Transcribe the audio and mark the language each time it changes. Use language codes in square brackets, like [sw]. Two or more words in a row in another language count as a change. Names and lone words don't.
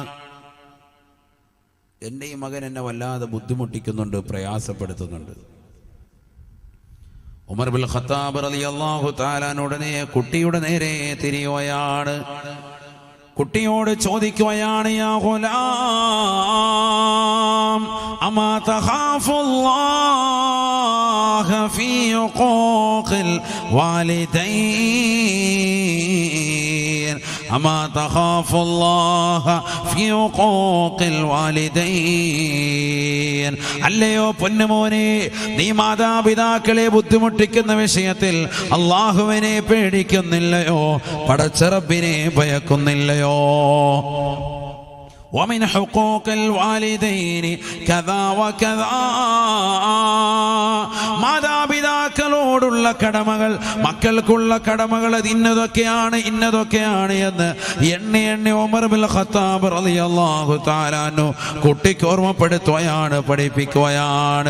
[ml] എൻ്റെ ഈ മകൻ എന്നെ വല്ലാതെ ബുദ്ധിമുട്ടിക്കുന്നുണ്ട്, പ്രയാസപ്പെടുത്തുന്നുണ്ട്. ഉമർ ഇബ്നുൽ ഖത്താബ് [ar] رضي الله تعالى [ml] ഉടനെ കുട്ടിയുടെ നേരെ തിരിയുകയാണ്. കുട്ടിയോട് ചോദിക്കുകയാണ്, [ar] يا غلام, أما تخاف الله في حقوق الوالدين أما تخاف الله في حقوق الوالدين [ml] അല്ലയോ പൊന്നുമോനെ, നീ മാതാപിതാക്കളെ ബുദ്ധിമുട്ടിക്കുന്ന വിഷയത്തിൽ അല്ലാഹുവിനെ പേടിക്കുന്നില്ലയോ? പടച്ച റബ്ബിനെ ഭയക്കുന്നില്ലയോ? [ar] ومن حقوق الوالدين كذا وكذا. [ml] മാതാപിതാക്കളോടുള്ള കടമകൾ, മക്കൾക്കുള്ള കടമകൾ ഇന്നതൊക്കെയാണ് എന്ന് എണ്ണി ഉമർ ബിൻ ഖത്താബ് [ar] رضي الله تعالى عنه [ml] കുട്ടിക്ക് ഓർമ്മപ്പെടുത്തുകയാണ്, പഠിപ്പിക്കുകയാണ്.